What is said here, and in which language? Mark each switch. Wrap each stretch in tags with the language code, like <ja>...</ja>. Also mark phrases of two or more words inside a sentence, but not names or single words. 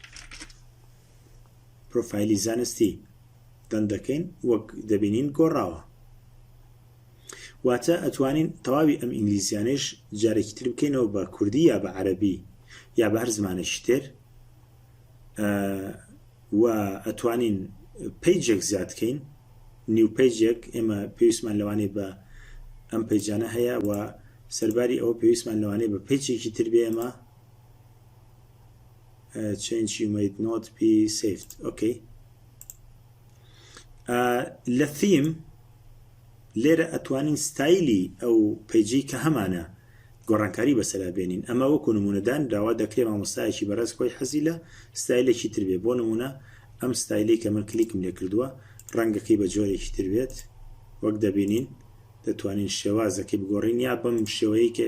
<ckb>پرۆفایلی زانستی دەندەکەین وەک دەبینین گۆڕاوە واتە ئەتوانین تەواوی ئەم ئینگلیزیانش جارێکی تر بکەینەوە بە کوردی یا بە عەرەبی یا بە هەر زمانێکی تر و ئەتوانین پیجێک زیادکەین نیو پیجێک ئێمە پێویستمان لەوانەیە بە ئەم پیجانە هەیە و سەرباری ئەوە پێویستمان لەوانەیە بە پیجێکی تر بێ ئێمە</ckb> <en>change you might not be saved okay</en> <ckb>لە theme لێرە ئەتوانین ستایلی ئەو پیجی کە هەمانە گۆڕانکاری بەسەرا بێنین ئەمە وەکو نمونەدان داوا دەکرێت مامۆستایەکی بەڕێز خۆی حەزی لە ستایلێکی تر بێ بۆ نمونە ئەم ستایلی کە من کلیکم لێ کردووە ڕەنگەکەی بە جۆرێکی تر بێت وەک دەبینین دەتوانین شێوازەکەی بگۆڕین یا بەم شێوەیە کە</ckb>